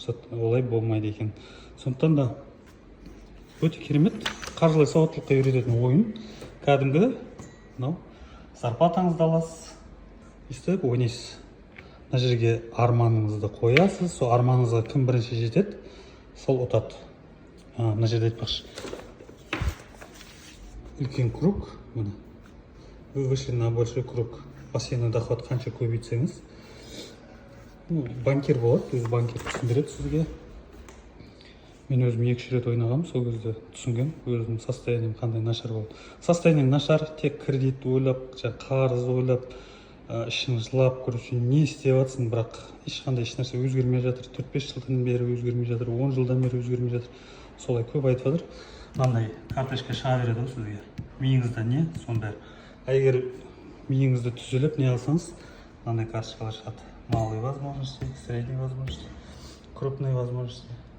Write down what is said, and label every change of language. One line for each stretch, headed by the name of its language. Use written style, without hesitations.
Kazakh: Олай болмайды екен. Сондықтан да өте керемет қаржылай сауаттылыққа үйрететін ойын. Кәдімгі зарплатаңызды аласыз, өйстіп ойнайсыз. Мына жерге арманыңызды қоясыз, сол арманыңызға кім бірінші жетеді, сол ұтады. Мына жерде айтпақшы, үлкен круг,
Russian: вы вышли на большой круг.
Kazakh: Пассивный доход қанша көбейтсеңіз, банкир болады, өзі банкир түсіндіреді сізге. Мен өзім 2-3 рет ойнағам, сол кезде түсінген, өзімнің состоянием қандай нашар болды. Состоянием нашар, тек кредит ойлап, қарыз ойлап, ішін жылап, не істеп жатсың, бірақ ешқандай ешнәрсе өзгермей жатыр. 4-5 жылдан бері өзгермей жатыр, 10 жылдан бері өзгермей жатыр. Солай көп айтып жатыр. Мынандай карточка шыға береді ғой сізге. Миыңызда не, соның бәрі. Егер миыңызды түзеліп не алсаңыз, мынандай карточкалар шығады.
Russian: Малые возможности, средние возможности, крупные возможности.